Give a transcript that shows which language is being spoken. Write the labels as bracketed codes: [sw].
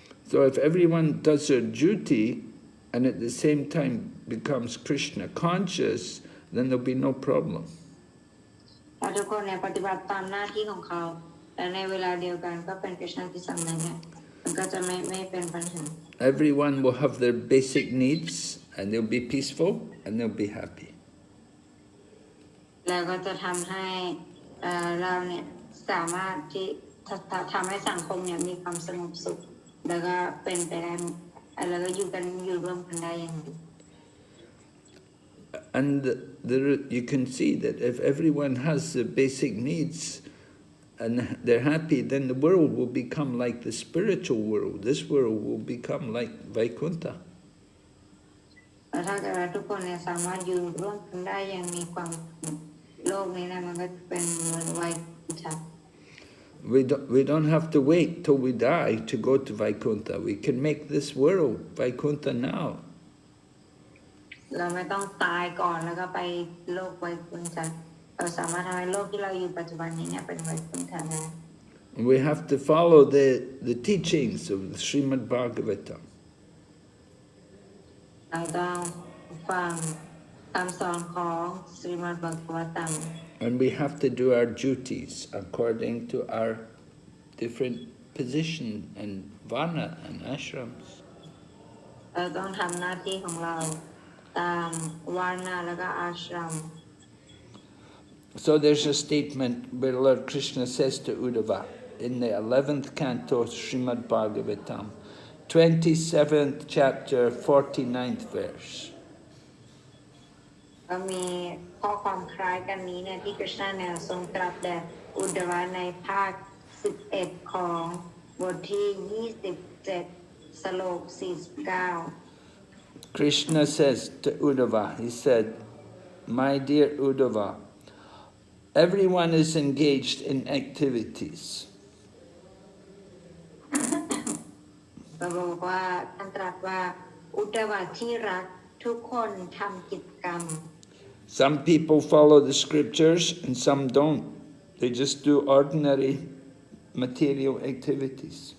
[en] So if everyone does their duty and at the same time becomes Krishna conscious, then there'll be no problem. [th] ถ้าทุกคนเนี่ยปฏิบัติตามหน้าที่ของเขาแต่ในเวลาเดียวกันก็เป็นพระเจ้าที่สำนึกเนี่ยมันก็จะไม่เป็นปัญหา [en] Everyone will have their basic needs and they'll be peaceful and they'll be happy. [th] แล้วก็จะทำให้เราเนี่ยสามารถที่ทำให้สังคมเนี่ยมีความสงบสุขแล้วก็เป็นไปได้แล้วก็อยู่ร่วมกันได้อย่างดี [en] And you can see that if everyone has the basic needs and they're happy, then the world will become like the spiritual world. This world will become like Vaikuntha. [th] ถ้าเกิดว่าทุกคนเนี่ยสามารถอยู่ร่วมกันได้อย่างมีความโลกนี้นะมันก็เป็นเหมือนไวกุนทะ [en] We don't have to wait till we die to go to Vaikuntha. We can make this world Vaikuntha now. [th] เราไม่ต้องตายก่อนแล้วก็ไปโลกไวกุนทะเราสามารถทำให้โลกที่เราอยู่ปัจจุบันนี้เนี่ยเป็นไวกุนทะได้ [en] We have to follow the teachings of the Srimad Bhagavatam. [th] เราต้องฟังคำสอนของสรีมัดภกวตัม [en] And we have to do our duties according to our different position and varna and ashrams. [th] เราต้องทำหน้าที่ของเราตามวานาแล้วก็อาชรัม [en] So there's a statement where Lord Krishna says to Uddhava in the 11th canto Srimad Bhagavatam, 27th chapter, 49th verse. [th] ก็มีข้อความคล้ายกันนี้เนี่ยที่กฤษณะเนี่ยทรงตรัสแด่อุดวะในภาค 11 ของบทที่ 27 สโลก 49 [en] Krishna says to Uddhava, he said, "My dear Uddhava, everyone is engaged in activities. [th] ก็บอกว่าท่านตรัสว่าอุดวะที่รักทุกคนทำกิจกรรม [en] Some people follow the scriptures and some don't. They just do ordinary material activities."